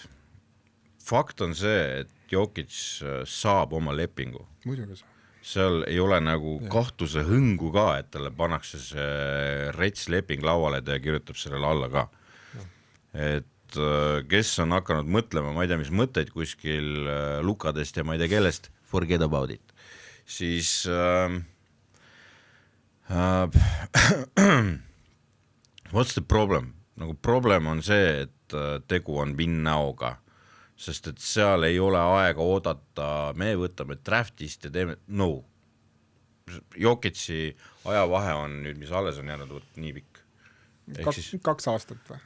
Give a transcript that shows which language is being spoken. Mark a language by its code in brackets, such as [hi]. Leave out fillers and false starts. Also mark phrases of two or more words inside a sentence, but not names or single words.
[et] Fakt on see, et Jokic saab oma lepingu. Muidugi saab. Seal ei ole nagu kahtluse hõngu ka, et talle pannakse see rets leping lauale ja kirjutab sellele alla ka. Et kes on hakanud mõtlema, ma ei tea, mis mõtteid kuskil lukadest ja ma ei tea kellest, [en] forget about it. Siis what's the problem? [et] Nagu problem on see, et tegu on win-now'ga. Sest et seal ei ole aega oodata, me võtame draftist ja teeme, no. Jokic'i ajavahe on nüüd, mis alles on jäänud nii pikk. ehk siis 2 aastat või?